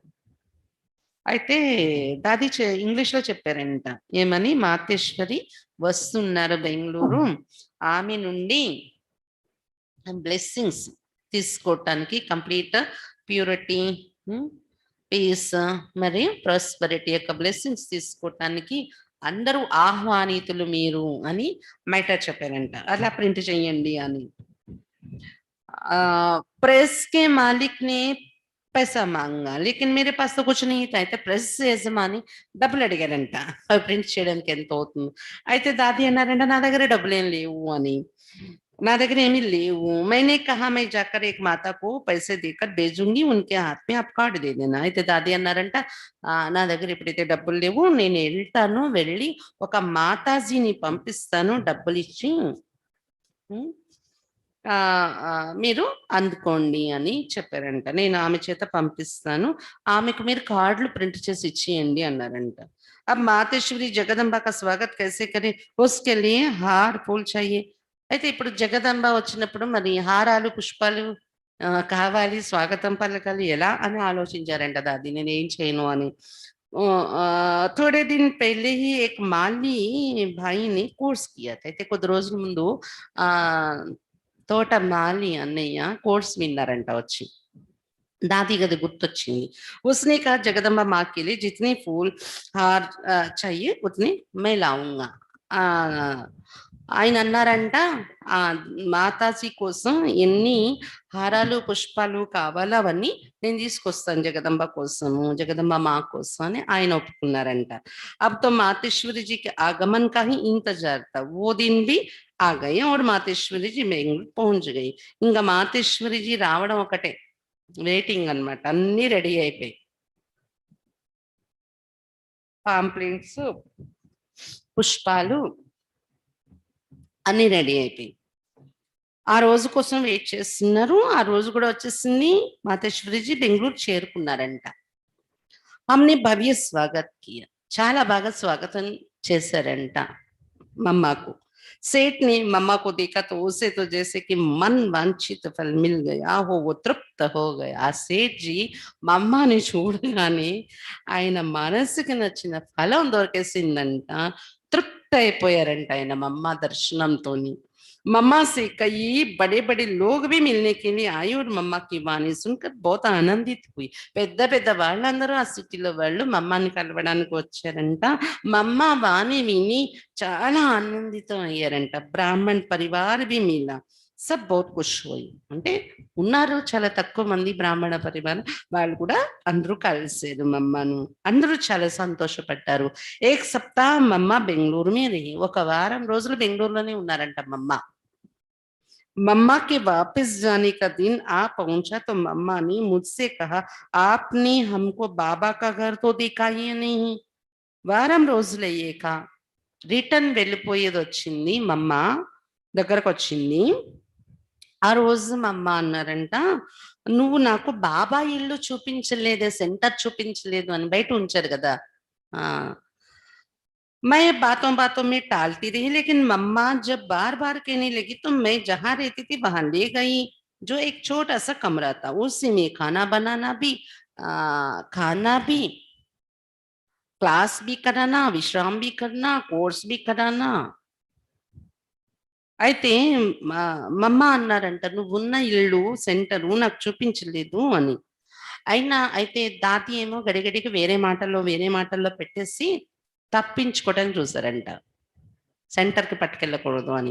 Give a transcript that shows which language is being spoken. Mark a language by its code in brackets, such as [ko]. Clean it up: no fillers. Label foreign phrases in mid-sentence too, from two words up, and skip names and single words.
[te] అయితే దాది ఇంగ్లీష్ లో చెప్పారంట ఏమని, మాతేశ్వరి వస్తున్నారు బెంగళూరు, ఆమె నుండి బ్లెస్సింగ్స్ తీసుకోవటానికి [en] complete purity peace [te] మరియు ప్రాస్పరిటీ యొక్క బ్లెస్సింగ్స్ తీసుకోవటానికి అందరూ ఆహ్వానితులు మీరు అని మైటర్ చెప్పారంట। అలా ప్రింట్ చేయండి అని। [hi] प्रेस के मालिक ने पैसा मांगा लेकिन मेरे पास तो कुछ नहीं था। [te] అయితే ప్రెస్ యజమాని డబ్బులు అడిగారంట ప్రింట్ చేయడానికి ఎంత అవుతుంది। అయితే దాది అన్నారంట నా దగ్గర డబ్బులు ఏం లేవు అని। నా దగ్గర ఏమీ లేవు. [hi] मैंने कहा मैं जाकर एक माता को पैसे देकर भेजूँगी उनके हाथ में आप कार्ड दे देना. [te] అయితే దాది అన్నారంట నా దగ్గర ఇప్పుడైతే డబ్బులు లేవు. నేను ఎళ్తాను. వెళ్ళి ఒక మాతాజీని పంపిస్తాను డబ్బులిచ్చి. హ్మ్. మీరు అందుకోండి అని చెప్పారంట. నేను ఆమె చేత పంపిస్తాను. ఆమెకు మీరు కార్డులు ప్రింట్ చేసి ఇచ్చేయండి అన్నారంట. [hi] अब मातेश्वरी जगदम्बा का स्वागत कैसे करें? उसके लिए हार फूल चाहिए. [te] అయితే ఇప్పుడు జగదంబ వచ్చినప్పుడు మరి హారాలు, పుష్పాలు కావాలి, స్వాగతం పలకాలి ఎలా అని ఆలోచించారంట దాది. నేనేం చేయను అని. [hi] थोड़े दिन पहले ही एक माली भाई ने कोर्स किया था. [te] అయితే కొద్ది రోజుల ముందు ఆహ్, తోట మాలి అన్నయ్య కోర్స్ విన్నారంట వచ్చి. దాది గద गुर्तొచ్చింది. [hi] उसने कहा जगदम्बा माँ के लिए जितने फूल हार चाहिए उतने मैं लाऊँगा. [te] ఆహ్, ఆయన అన్నారంట మాతాజీ కోసం ఎన్ని హారాలు, పుష్పాలు కావాలో అవన్నీ నేను తీసుకొస్తాను జగదంబ కోసము, జగదంబ మా కోసం అని ఆయన ఒప్పుకున్నారంట. [hi] अब तो मातेश्वरी जी के आगमन का ही इंतजार था. वो दिन भी आ गए और मातेश्वरी जी बेंगళూరు पहुंच गई. [te] ఇంకా మాతేశ్వరి జీ రావడం ఒకటే వెయిటింగ్ అన్నమాట. అన్నీ రెడీ అయిపోయాయి. పాంప్లెట్స్, పుష్పాలు అన్నీ రెడీ అయిపోయాయి. ఆ రోజు కోసం వెయిట్ చేస్తున్నారు. ఆ రోజు కూడా వచ్చేసింది. మాతేశ్వరిజీ బెంగుళూరు చేరుకున్నారంట. [hi] हमने भव्य स्वागत किया. [te] చాలా బాగా స్వాగతం చేశారంట [hi] मम्मा को. सेठ ने मम्मा को देखा तो उसे तो जैसे कि मन वांछित फल मिल गया हो, वो तृप्त हो गया. [te] ఆ సేట్ జీ మమ్మాని చూడగానే ఆయన మనసుకి నచ్చిన ఫలం దొరికేసిందంట. తృప్త అయిపోయారంట ఆయన మమ్మ దర్శనంతోని. [hi] मम्मा से कई बड़े बड़े लोग भी मिलने के लिए आए और मम्मा की वाणी सुनकर बहुत आनंदित हुई. [te] పెద్ద పెద్ద వాళ్ళందరూ ఆ సిటీలో వాళ్ళు మమ్మాని కలవడానికి వచ్చారంట. మమ్మ వాణి విని చాలా ఆనందితం అయ్యారంట. [hi] ब्राह्मण परिवार भी मिला. सब बहुत खुश हुई. [te] అంటే ఉన్నారు చాలా తక్కువ మంది బ్రాహ్మణ పరివారం వాళ్ళు కూడా అందరూ కలిసారు మమ్మను. అందరూ చాలా సంతోషపడ్డారు. [hi] एक सप्ताह मम्मा బెంగళూరు में रही. [te] ఒక వారం రోజులు బెంగళూరులోనే ఉన్నారంట మమ్మ. [hi] मम्मा के वापस जाने का दिन आ पहुंचा तो मम्मा ने मुझसे कहा आपने हमको बाबा का घर तो देखा ही नहीं. [te] వారం రోజులయ్యాక రిటర్న్ వెళ్ళిపోయేది వచ్చింది మమ్మ దగ్గరకు వచ్చింది. ఆ రోజు మమ్మ అన్నారంట నువ్వు నాకు బాబా ఇల్లు చూపించలేదే, సెంటర్ చూపించలేదు అని. బయట ఉంచారు కదా. [hi] ఆ मैं बातों-बातों में टालती रही लेकिन मम्मा जब बार-बार कहने लगी तो मैं जहाँ रहती थी वहाँ ले गई. जो एक छोटा-सा कमरा था उसी में खाना बनाना भी, खाना भी, क्लास भी कराना, विश्राम भी करना, कोर्स भी कराना. [te] అయితే మమ్మ అన్నారంట నువ్వున్న ఇల్లు, సెంటరు నాకు చూపించలేదు అని. అయితే దాది ఏమో గడిగడికి వేరే మాటల్లో పెట్టేసి తప్పించుకోవడానికి చూసారంట. సెంటర్‌కి పట్టుకెళ్ళకూడదు అని.